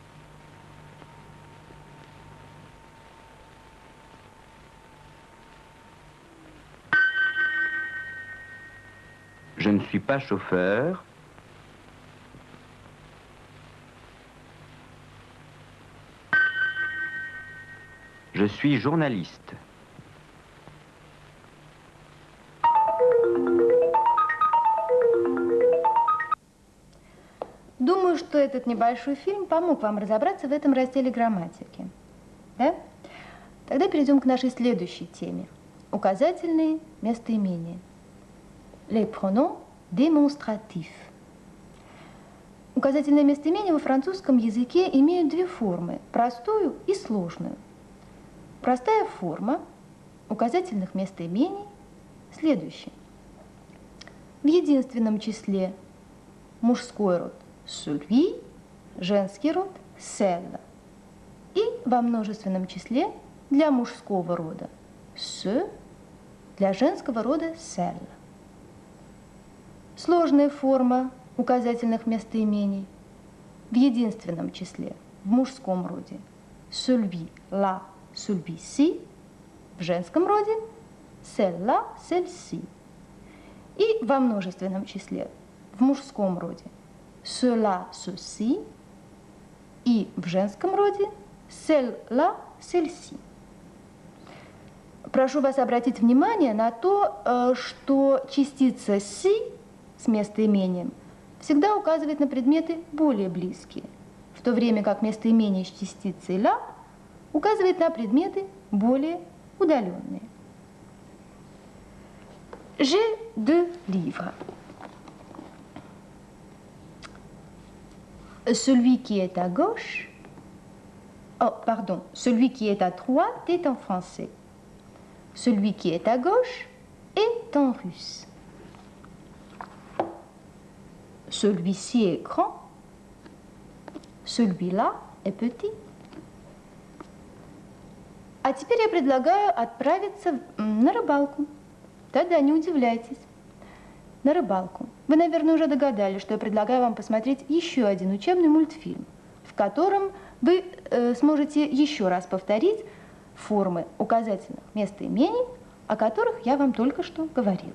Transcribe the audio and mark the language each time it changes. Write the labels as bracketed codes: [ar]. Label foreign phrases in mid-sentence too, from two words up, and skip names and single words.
[fr] Je ne suis pas chauffeur. Je suis journaliste. [ru] Думаю, что этот небольшой фильм помог вам разобраться в этом разделе грамматики. Да? Тогда перейдем к нашей следующей теме. Указательные местоимения. [fr] Les pronoms démonstratifs. [ru] Указательные местоимения во французском языке имеют две формы – простую и сложную. Простая форма указательных местоимений следующая. В единственном числе мужской род celui, женский род celle. И во множественном числе для мужского рода ce, для женского рода celle. Сложная форма указательных местоимений в единственном числе в мужском роде [fr] celui, la, celui-ci, [ru] в женском роде [fr] celle-là, celle-ci. [ru] И во множественном числе в мужском роде [fr] cela, ceci, [ru] и в женском роде [fr] celle-là, celle-ci. [ru] Прошу вас обратить внимание на то, что частица «си» с местоимением всегда указывает на предметы более близкие, в то время как местоимение с частицей «ля» указывает на предметы более удаленные. [fr] J'ai deux livres. Celui qui est à gauche, celui qui est à droite est en français. Celui qui est à gauche est en russe. Celui-ci est grand, celui-là est petit. [ru] А теперь я предлагаю отправиться на рыбалку. Да-да, не удивляйтесь. На рыбалку. Вы, наверное, уже догадались, что я предлагаю вам посмотреть еще один учебный мультфильм, в котором вы сможете еще раз повторить формы указательных местоимений, о которых я вам только что говорила.